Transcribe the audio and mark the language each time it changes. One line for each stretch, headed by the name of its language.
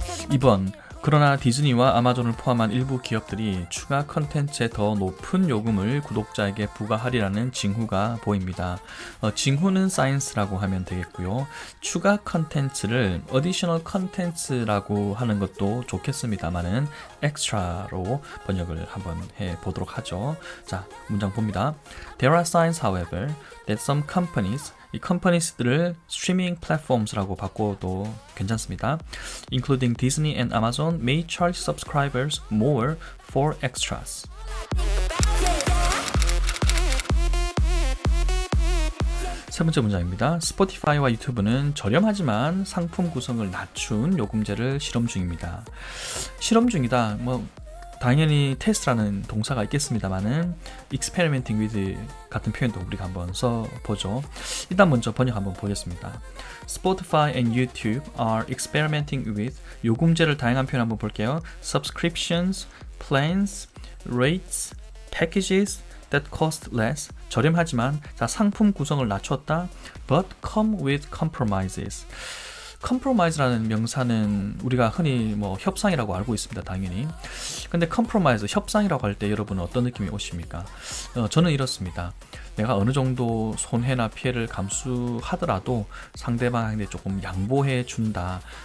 Korean: 2번, 그러나 디즈니와 아마존을 포함한 일부 기업들이 추가 컨텐츠에 더 높은 요금을 구독자에게 부과하리라는 징후가 보입니다. 징후는 사이언스라고 하면 되겠고요. 추가 컨텐츠를 additional 컨텐츠라고 하는 것도 좋겠습니다만은 extra로 번역을 한번 해보도록 하죠. 자, 문장 봅니다.
English: There are signs, however, that some companies, 이 companies들을 streaming platforms라고
Korean: 바꿔도 괜찮습니다.
English: Including Disney and Amazon may charge subscribers more for extras.
Korean: 세 번째 문장입니다. 스포티파이와 유튜브는 저렴하지만 상품 구성을 낮춘 요금제를 실험 중입니다. 실험 중이다. 당연히 테스트라는 동사가 있겠습니다만은 experimenting with 같은 표현도 우리가 한번 써보죠. 일단 먼저 번역 한번 보겠습니다.
English: Spotify and YouTube are experimenting with,
Korean: 요금제를 다양한 표현 한번 볼게요.
English: Subscriptions, plans, rates, packages that cost less,
Korean: 저렴하지만 상품 구성을 낮췄다.
English: But come with compromises.
Korean: compromise라는 명사는 우리가 흔히 협상이라고 알고 있습니다. 당연히. 근데 compromise, 협상이라고 할 때 여러분은 어떤 느낌이 오십니까? 저는 이렇습니다. 내가 어느 정도 손해나 피해를 감수하더라도 상대방에게 조금 양보해 준다.